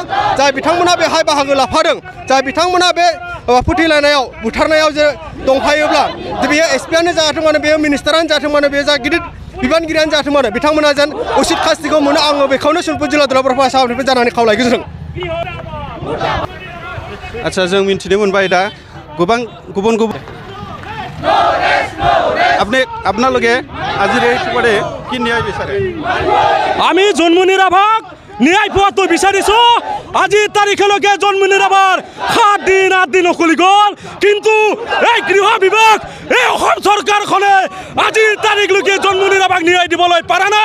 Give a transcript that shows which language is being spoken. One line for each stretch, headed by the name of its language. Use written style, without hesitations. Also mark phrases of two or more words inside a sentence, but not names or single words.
Bodo: जाय बिथांमोना बेहाय बाहागो लाफादों, जाय बिथांमोना बे फोथैलायनायाव बुथारनायाव जे दंफायोब्ला बेयो एसपिआनो जाथों मानो बेयो मिनिस्टारानो जाथों मानो बेयो जा गिदिर बिबानगिरियानो जाथों मानो बिथांमोना जेन उचित खास्थिखौ मोनो। आङो बेखौनो सनितपुर जिल्ला दुलाराय बर' फरायसा आफादनिफ्राय जानानै खावलायगोन। अच्छा जों मिथिनो मोनबाय दा गोबां गुबुन
Assamese: আপনালোকে আজিৰ এই পৰে কি ন্যায় বিচাৰে? আমি জন্মনি ৰাভাক ন্যায় পোৱাটো বিচাৰিছোঁ। আজিৰ তাৰিখলৈকে জন্মনি ৰাভাৰ 7 দিন 8 দিন উকলি গ'ল, কিন্তু এই গৃহ বিভাগ এই অসম চৰকাৰখনে আজিৰ তাৰিখলৈকে জন্মনি ৰাভাক ন্যায় দিবলৈ পৰা নাই।